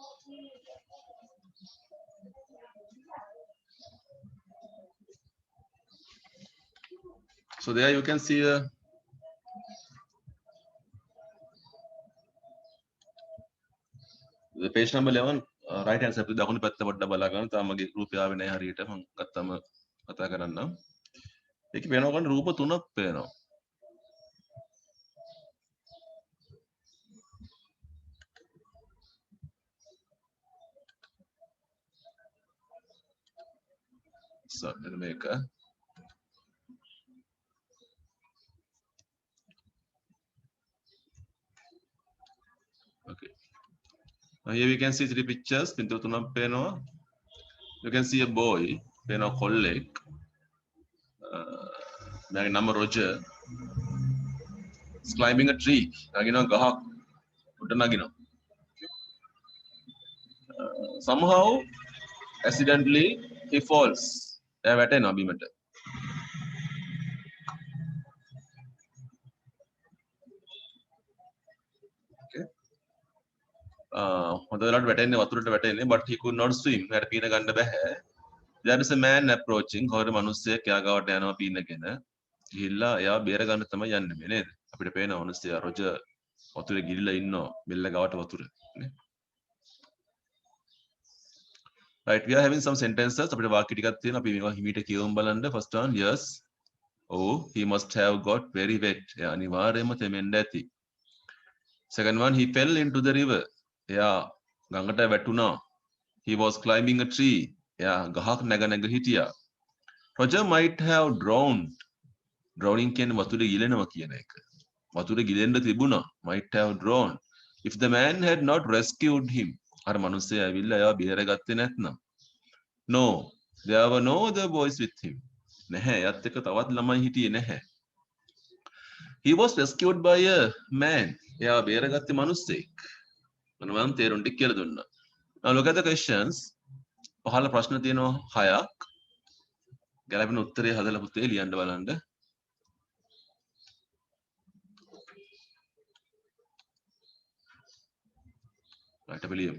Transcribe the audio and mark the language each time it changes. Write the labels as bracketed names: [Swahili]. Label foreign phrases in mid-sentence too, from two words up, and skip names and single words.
[English] So there you can see the page number 11 right hand side [Sinhala] දකුණු පැත්ත පොඩ්ඩක් බලා ගන්න. තාම මගේ රූපය ආවේ නැහැ හරියට. මම ගත්තම කතා කරන්නම්. ඒකේ පේනවා ගන්න රූප තුනක් පේනවා. [English] So let me make a okay. Now here we can see three pictures. [Sinhala] පින්තූර තුනක් පේනවා. [English] You can see a boy. [Sinhala] පේනවා කොල්ලෙක්. මගේ නම Roger. [English] He's climbing a tree. [Sinhala] නගිනවා ගහක්. උඩ නගිනවා. [English] Somehow accidentally he falls. [Sinhala] එයා වැටෙනවා බිමට. Okay. හොඳ වෙලාවට වැටෙන්නේ වතුරට වැටෙන්නේ [English] but he could not swim. [Sinhala] එයාට පීන ගන්න බෑ. [English] There is a man approaching. [Sinhala] කවුරු මිනිස්සෙක් එයා ගාවට යනවා පීනගෙන. ගිහිල්ලා එයා බේර ගන්න තමයි යන්නේ මේ නේද? අපිට පේන මිනිස්සයා රොජර් වතුරේ ගිලිලා ඉන්නවා. බෙල්ල ගාවට වතුර නේ. [English] Right, we are having some sentences. [Sinhala] අපිට වාක්‍ය ටිකක් තියෙනවා. අපි මේවා හිමීට කියවමු බලන්න. [English] First one, yes. Oh, he must have got very wet. [Sinhala] එයා අනිවාර්යයෙන්ම තෙමෙන්න ඇති. [English] Second one, he fell into the river. [Sinhala] එයා ගඟට වැටුණා. [English] He was climbing a tree. [Sinhala] එයා ගහක් නැග නැග හිටියා. [English] Roger might have drowned. [Sinhala] Drowning කියන්නේ වතුරේ ගිලෙනවා කියන එක. වතුරේ ගිලෙන්න තිබුණා. [English] Might have drowned. If the man had not rescued him. [Sinhala] අර මිනිස්සයා ඇවිල්ලා එයාව බේරගත්තේ නැත්නම්. [English] No, there were no other boys with him. [Sinhala] නැහැ, එයාත් එක්ක තවත් ළමයි හිටියේ නැහැ. [English] He was rescued by a man. [Sinhala] එයාව බේරගත්තේ මිනිස්සෙක්. මම තේරුම් ටික කියලා දුන්නා. [English] Now look at the questions. [Sinhala] පහළ ප්‍රශ්න තියෙනවා 6ක්. ගැලපෙන උත්තරේ හදලා පුතේ ලියන්න බලන්න. [English] Right, I believe.